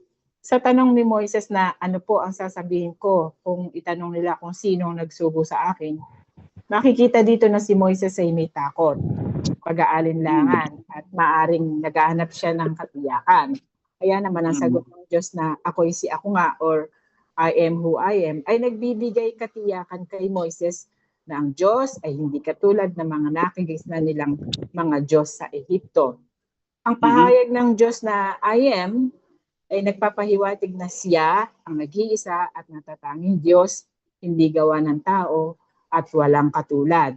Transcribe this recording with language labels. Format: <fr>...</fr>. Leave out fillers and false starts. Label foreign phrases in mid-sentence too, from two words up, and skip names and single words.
<tl>Sa tanong ni Moises na ano po ang sasabihin ko kung itanong nila kung sino ang nagsugo sa akin, makikita dito na si Moises ay may takot, pag-aalinlangan at maaring naghahanap siya ng katiyakan. Kaya naman ang sagot ng Diyos na ako'y si ako nga or</tl> <en>I am who I am</en> <tl>ay nagbibigay katiyakan kay Moises na ang Diyos ay hindi katulad ng mga nakigisnan nilang mga Diyos sa Ehipto. Ang pahayag ng Diyos na</tl> <en>I am</en> <tl>ay nagpapahiwatig na siya ang nag-iisa at natatanging Diyos, hindi gawa ng tao at walang katulad.</tl>